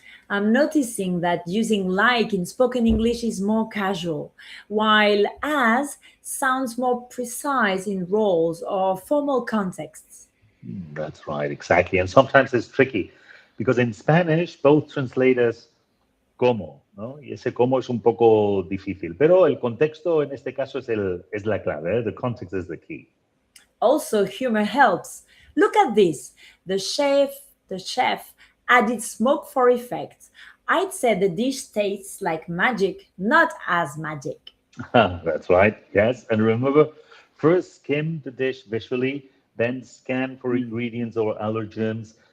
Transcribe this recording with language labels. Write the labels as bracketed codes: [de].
[en] I'm noticing that using like in spoken English is more casual, while as sounds more precise in roles or formal contexts. That's right, exactly. And sometimes it's tricky because in Spanish both translate as cómo, ¿no? [es] Y ese cómo es un poco difícil, pero el contexto en este caso es la clave, ¿eh? [en] The context is the key. Also, humor helps. Look at this. The chef added smoke for effect. I'd say the dish tastes like magic, not as magic. That's right, yes. And remember, first skim the dish visually, then scan for ingredients or allergens.